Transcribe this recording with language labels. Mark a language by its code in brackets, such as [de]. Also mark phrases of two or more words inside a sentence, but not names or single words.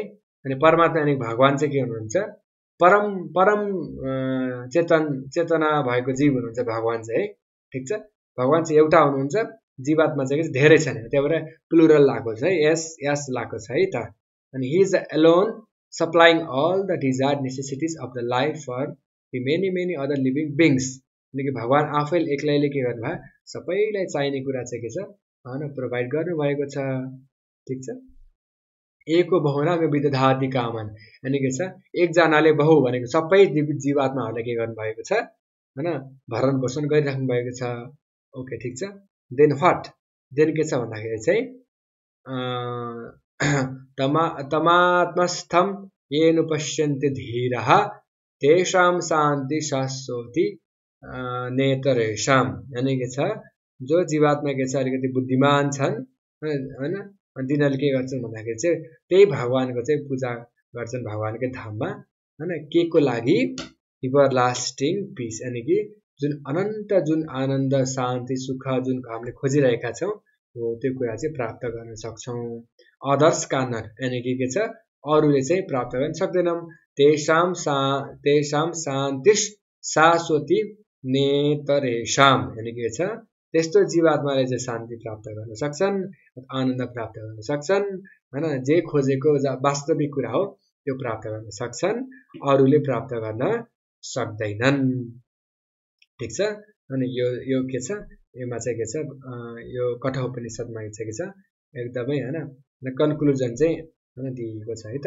[ne] अनि परमात्मा यानी भगवान चाहिँ के हुनुहुन्छ परम परम चेतना भएको जीव हुनुहुन्छ भगवान चाहिँ है, ठीक छ। भगवान चाहिँ एउटा हुनुहुन्छ, जीवात्मा चाहिँ धेरै छन्, त्यही भएर प्लुरल लागेको छ है, यस लागेको छ है त। [en] अनि he is alone supplying all the desired necessities of the life for the many other living beings. [ne] अनि कि भगवान आफैले एक्लैले के गर्नुभयो सबैलाई चाहिने कुरा चाहिँ के छ हैन प्रोभाइड गर्नुभएको छ, ठीक छ। [sa] एको बहुनाम विदधाति कामन [ne] यानी के छ एकजनाले बहु भनेको सबै जीवात्माहरूलाई के गर्नुभएको छ हैन भरण पोषण गरिराख्नु भएको छ। ओके ठीक छ। [en] then what then [ne] के छ भन्दाखेरि चाहिँ [sa] तमात्मस्थम येन पश्यन्ति धीरः तेषां शान्ति शाश्वती नेतरेषां। [ne] यानी के छ जो जीवात्मा के छ अलिकति बुद्धिमान छन् हैन, तिनीहरूले के गर्छन् भन्दाखेरि चाहिँ त्यही भगवानको चाहिँ पूजा गर्छन् भगवानकै धाममा हैन। के को लागि [en] everlasting peace [ne] यानी कि जुन अनन्त जुन आनन्द शान्ति सुख जुन हामीले खोजिरहेका छौं हो त्यो कुरा चाहिँ प्राप्त गर्न सक्छौं। [en] others cannot [ne] यानी कि के छ अरूले चाहिँ प्राप्त गर्न सक्दैनन्। [sa] तेषां शान्तिश शाश्वती नेतरेषां [ne] यानी के छ त्यस्तो जीवात्माले चाहिँ शान्ति प्राप्त गर्न सक्छन्, आनन्द प्राप्त गर्न सक्छन् हैन। जे खोजेको वास्तविक कुरा हो त्यो प्राप्त गर्न सक्छन्, अरूले प्राप्त गर्न सक्दैनन्, ठीक छ। अनि यो के छ यसमा चाहिँ के छ यो कठोपनिषदमा चाहिँ के छ एकदमै हैन कन्क्लुजन चाहिँ हैन दिएको छ है त।